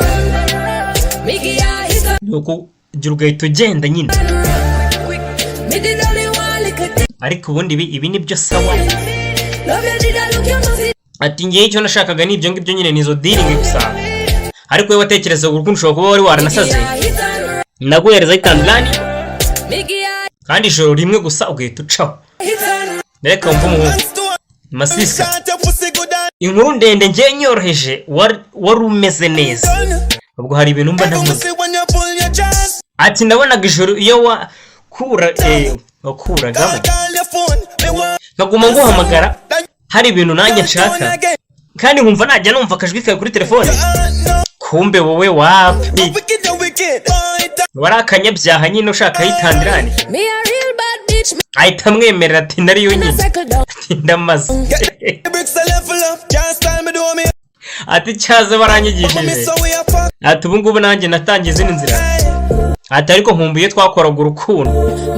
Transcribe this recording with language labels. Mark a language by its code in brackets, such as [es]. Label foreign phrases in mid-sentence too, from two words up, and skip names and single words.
[rw] Nuko gira ugahita ugenda nyine. Ariko ubundi ibi ni byo sawa. Ati ngiye icyo nashakaga ni ibyo ngibyo nyine, nizo dealing gusa. Ariko wowe watekereza urukundo ushobora kuba wari waranasaze, naguhereza [en] hit and run [rw] kandi ijoro rimwe gusa ugahita ucaho. Reka wumve umuhungu Masisika, inkuru ndende ngiye nyoroheje wari umeze neza, ubwo hari ibintu mba ndavuze. Ati ndabonaga ijoro iyo wakuragamo nkaguma nguhamagara hari ibintu nanjye nshaka, kandi nkumva najya numva akajwi kawe kuri telefone. Kumbe wowe wapi wari akanyabyaha nyine ushaka [en] hit and run. [rw] Ahita amwemerera ati nariyo nyine. Ati ndamaze. Ati cyaze baranyigishije. Ati ubu ngubu nanjye natangiye izindi nzira. Ati ariko nkumbuye twakoraga urukundo.